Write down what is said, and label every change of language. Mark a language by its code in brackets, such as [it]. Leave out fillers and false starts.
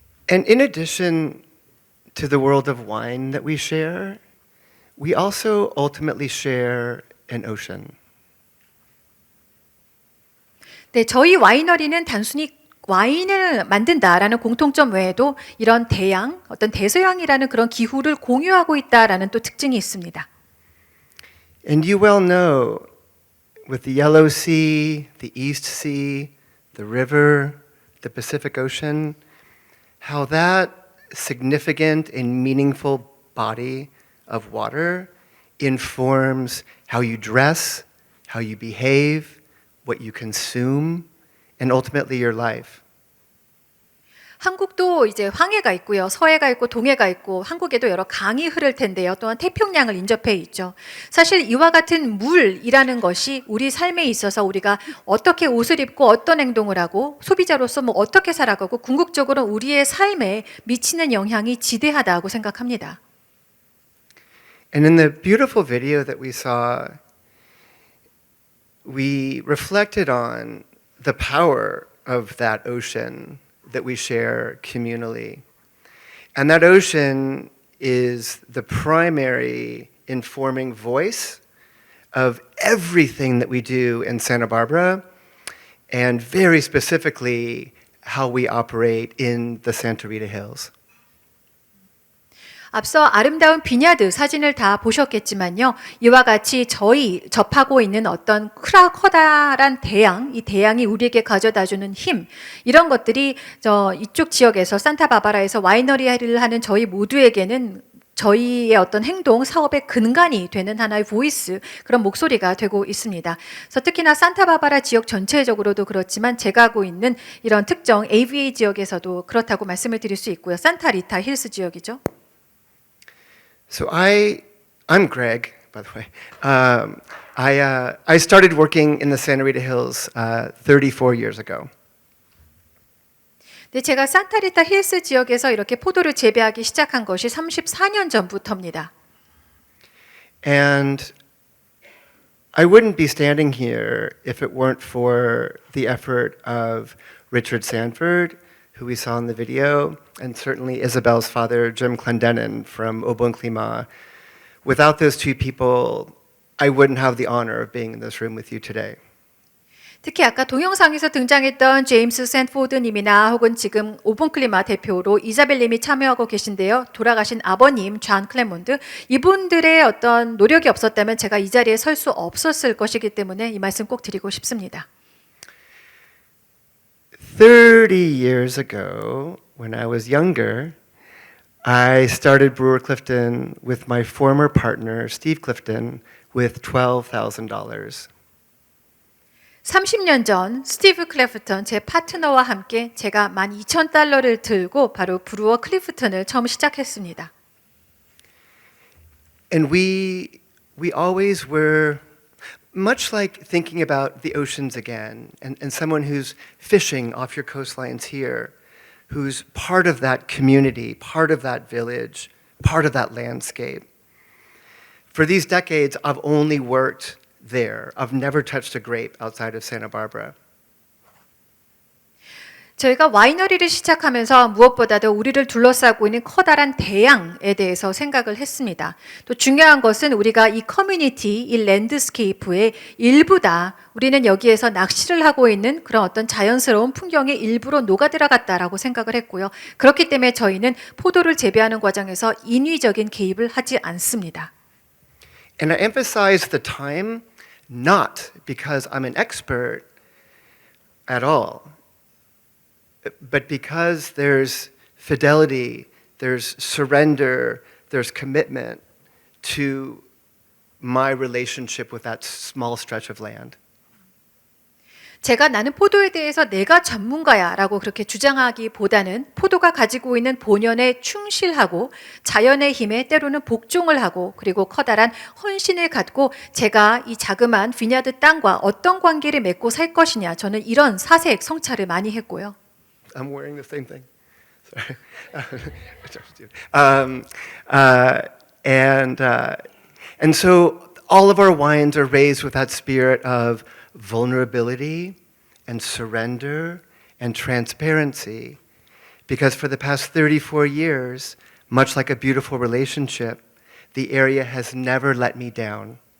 [en] And in addition to the world of wine that we share, we also ultimately share an ocean. [ko] 네, 저희 와이너리는 단순히 와인을 만든다라는 공통점 외에도 이런 대양, 어떤 대서양이라는 그런 기후를 공유하고 있다라는 또 특징이 있습니다. [en] And you well know, with the Yellow Sea, the East Sea, the river, the Pacific Ocean, how that significant and meaningful body of water informs how you dress, how you behave, what you consume, and ultimately your life. [ko] 한국도 이제 황해가 있고요. 서해가 있고 동해가 있고 한국에도 여러 강이 흐를 텐데요. 또한 태평양을 인접해 있죠. 사실 이와 같은 물이라는 것이 우리 삶에 있어서 우리가 어떻게 옷을 입고 어떤 행동을 하고 소비자로서 뭐 어떻게 살아가고 궁극적으로 우리의 삶에 미치는 영향이 지대하다고 생각합니다. [en] And in the beautiful video that we saw, we reflected on the power of that ocean that we share communally. And that ocean is the primary informing voice of everything that we do in Santa Barbara and very specifically how we operate in the Santa Rita Hills. [ko] 앞서 아름다운 비냐드 사진을 다 보셨겠지만요. 이와 같이 저희 접하고 있는 어떤 커다란 대양, 이 대양이 우리에게 가져다주는 힘, 이런 것들이 이쪽 지역에서 산타바바라에서 와이너리를 하는 저희 모두에게는 저희의 어떤 행동, 사업의 근간이 되는 하나의 보이스, 그런 목소리가 되고 있습니다. 그래서 특히나 산타바바라 지역 전체적으로도 그렇지만 제가 하고 있는 이런 특정 AVA 지역에서도 그렇다고 말씀을 드릴 수 있고요. 산타리타 힐스 지역이죠. [en] So I'm Greg, by the way. I started working in the Santa Rita Hills 34 years ago. [ko] 네, 제가 산타리타 힐스 지역에서 이렇게 포도를 재배하기 시작한 것이 34년 전부터입니다. [en] And I wouldn't be standing here if it weren't for the effort of Richard Sanford, who we saw in the video, and certainly Isabel's father, Jim Clendenin from Obunkli마. Without those two people, I wouldn't have the honor of being in this room with you today. [ko] 특히 아까 동영상에서 등장했던 제임스 샌포드님이나 혹은 지금 오븐클리마 대표로 이자벨님이 참여하고 계신데요. 돌아가신 아버님 존 클레몬드, 이분들의 어떤 노력이 없었다면 제가 이 자리에 설 수 없었을 것이기 때문에 이 말씀 꼭 드리고 싶습니다. [en] 30 years ago, when I was younger, I started Brewer Clifton with my former partner, Steve Clifton, with $12,000. [ko] 30년 전 스티브 클래프턴 제 파트너와 함께 제가 $12,000를 들고 바로 브루어 클리프턴을 처음 시작했습니다. [en] And we always were much like thinking about the oceans again, and someone who's fishing off your coastlines here, who's part of that community, part of that village, part of that landscape. For these decades, I've only worked there. I've never touched a grape outside of Santa Barbara. [ko] 저희가 와이너리를 시작하면서 무엇보다도 우리를 둘러싸고 있는 커다란 대양에 대해서 생각을 했습니다. 또 중요한 것은 우리가 이 커뮤니티, 이 랜드스케이프의 일부다. 우리는 여기에서 낚시를 하고 있는 그런 어떤 자연스러운 풍경의 일부로 녹아들어갔다라고 생각을 했고요. 그렇기 때문에 저희는 포도를 재배하는 과정에서 인위적인 개입을 하지 않습니다. [en] And I emphasize the time not because I'm an expert at all, but because there's fidelity, there's surrender, there's commitment to my relationship with that small stretch of land. [ko] 제가 나는 포도에 대해서 내가 전문가야라고 그렇게 주장하기보다는 포도가 가지고 있는 본연에 충실하고 자연의 힘에 때로는 복종을 하고 그리고 커다란 헌신을 갖고 제가 이 자그마한 비냐드 땅과 어떤 관계를 맺고 살 것이냐, 저는 이런 사색 성찰을 많이 했고요. [en] I'm wearing the same thing. Sorry. And so all of our wines are raised with that spirit of vulnerability and surrender and transparency, because for the past 34 years, much like a beautiful relationship, the area has never let me down.